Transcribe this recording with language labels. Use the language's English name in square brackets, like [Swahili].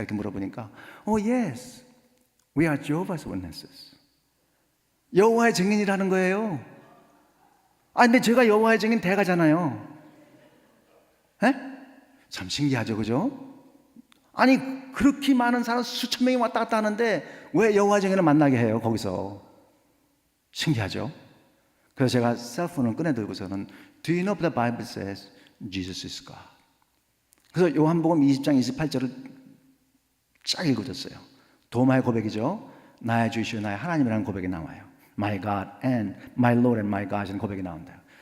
[Korean] 이렇게 물어보니까 [English] Oh yes. We are Jehovah's Witnesses. [Korean] 여호와의 증인이라는 거예요. 근데 제가 여호와의 증인 대가잖아요. 참 신기하죠, 그죠? 아니 그렇게 많은 사람 수천 명이 왔다 갔다 하는데 왜 여호와의 증인을 만나게 해요, 거기서? 신기하죠? 그래서 제가 셀폰을 꺼내들고서는 [English] Do you know the Bible says Jesus is God? [Korean] 그래서 요한복음 20장 28절을 쫙 읽어줬어요. 도마의 고백이죠. 나의 주이시오 나의 하나님이라는 고백이 나와요. [English] My God and my Lord and my God [Korean] 이라는 고백이 나온다.